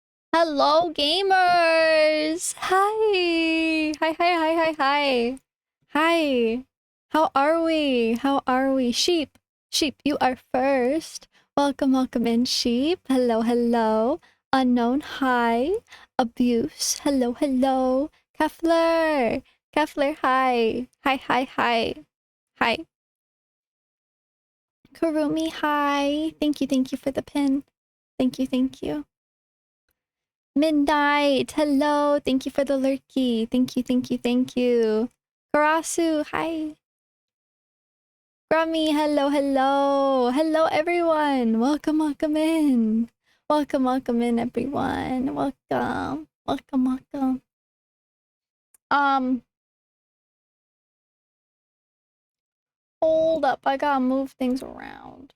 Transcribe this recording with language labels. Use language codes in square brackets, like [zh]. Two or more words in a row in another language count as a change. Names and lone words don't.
[en] Hello, gamers! Hi! Hi, hi, hi, hi, hi. Hi. How are we? How are we? Sheep. Sheep, you are first. Welcome, welcome in, sheep. Hello, hello. Unknown, hi. Abuse, hello, hello. Kefler. Kefler, hi. Hi, hi, hi. Hi. Kurumi, hi. Thank you for the pin. Thank you, thank you. Midnight, hello. Thank you for the lurky. Thank you, thank you, thank you. Karasu, hi. Grummy, hello, hello. Hello, everyone. Welcome, welcome in. Welcome, welcome in, everyone. Welcome. Welcome, welcome. Um, hold up. I gotta move things around.